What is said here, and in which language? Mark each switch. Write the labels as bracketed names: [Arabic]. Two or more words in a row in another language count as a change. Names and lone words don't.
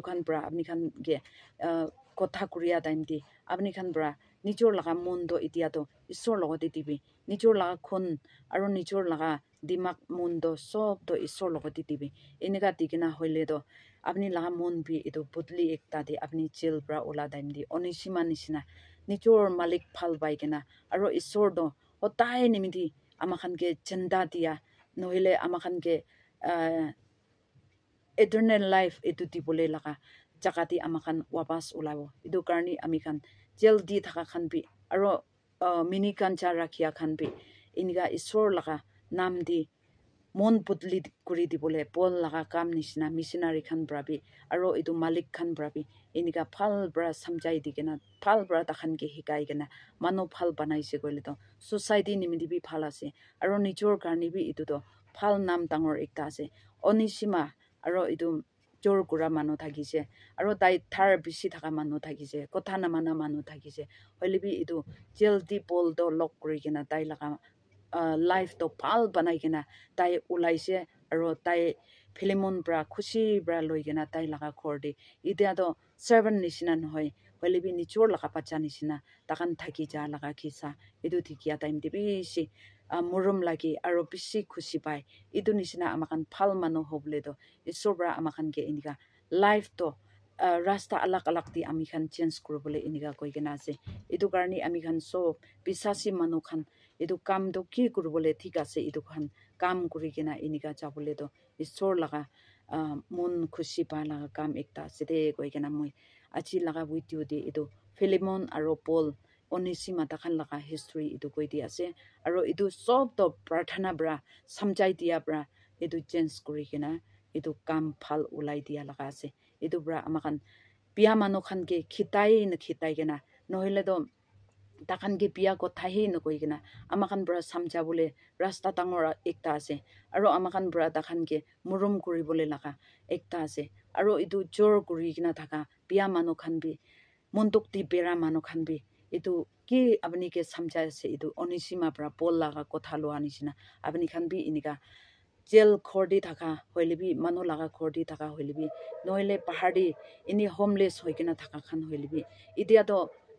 [Naga Pidgin] khan bra apni khan ge kotha kuria time di apni khan bra nijor laka mon do itia to isor logoti tibi nijor laka khun aro nijor laka dimak mon do sob to isor logoti tibi enika tikina hoile do apni laka mon bi etu putli ekta de apni chil bra ola time di onishima nishina nijor malik phal bai kena aro isor do hotai nimidi amakhan ke chanda dia nohile amakhan ke [English] eternal life [Naga Pidgin] etu tibole laka jakati amakhan wapas ulabo edu karni amikhan jaldi thaka khan bi aro mini kancha rakhia khan bi inika isor laka nam di mon putli kuri dibole pol laka kam nishina missionary khan brabi aro edu malik khan brabi inika phal bra samjai digena phal bra takhan ke hikai gena mano phal banaise goile to society nimidi bi phal ase aro nijor karni bi edu to phal nam tangor ekta ase onishima aro edu jor kura manu thakise aro tai thar bishi thaka manu thakise kotha na mana manu thakise hoile bi edu jaldi pol do lock kuri gena tai laka life to phal banai gena tai ulaise aro tai philemon bra khushi bra loigena tai laka khorde itia do servant nishina nohoi hoile bi nichor laka pacha nishina takan thaki ja laka khisa edu thikia time de bishi murum lagi aro bishi khushi pai edu nishina amakan phal manu hoble do isobra amakan ke inika life to rasta alak alak di ami khan change kurubole inika koigena ase edu karni ami khan so bisasi manu khan edu kam do ki kurubole thik ase edu khan kam kuri gena inika jabole do isor laga mon khushi pa laga kam ekta sede koigena moi achi laga video de edu Philemon aro Paul onisima takhan laga history edu koi di ase aro edu sob to prarthana bra samjai dia bra edu change kuri gena edu kam phal ulai dia laga ase edu bra amakan pia manu khan ke khitai gena nohile do takhan ke pia ko thahi no koi gena amakan bra samja bole rasta tangora ekta ase aro amakan bra takhan ke murum kuri bole laga ekta ase aro edu jor kuri gena thaka pia manu khan bi montok ti bera manu khan bi edu ki apni ke samja ase edu onisima bra pol laga kotha lo anisina apni khan bi inika jail khordi thaka hoilebi manu laga khordi thaka hoilebi noile pahadi ini homeless hoikena thaka khan hoilebi itia do